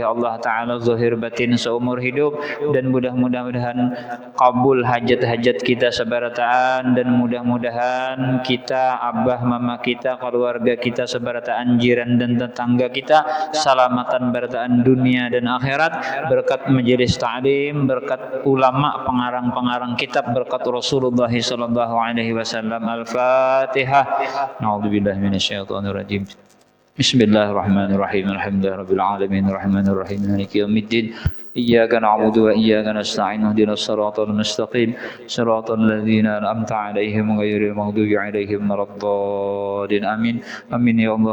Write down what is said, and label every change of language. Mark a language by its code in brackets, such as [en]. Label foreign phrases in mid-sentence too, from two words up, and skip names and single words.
[bjn] Allah Ta'ala zahir batin seumur hidup, dan mudah-mudahan kabul hajat-hajat kita sebarataan, dan mudah-mudahan kita, abah mama kita, keluarga kita sebarataan, jiran dan tetangga kita salamatan barataan dunia dan akhirat, berkat majelis ta'lim, berkat ulama pengarang-pengarang kitab, berkat Rasulullah [ar] صلى الله عليه وسلم. Al-Fatihah. أعوذ بالله من الشيطان الرجيم. بسم الله الرحمن الرحيم. الحمد لله رب العالمين الرحمن الرحيم مالك يوم الدين. إياك نعبد وإياك نستعين اهدنا الصراط المستقيم صراط الذين أنعمت عليهم غير المغضوب عليهم ولا الضالين آمين آمين يا الله.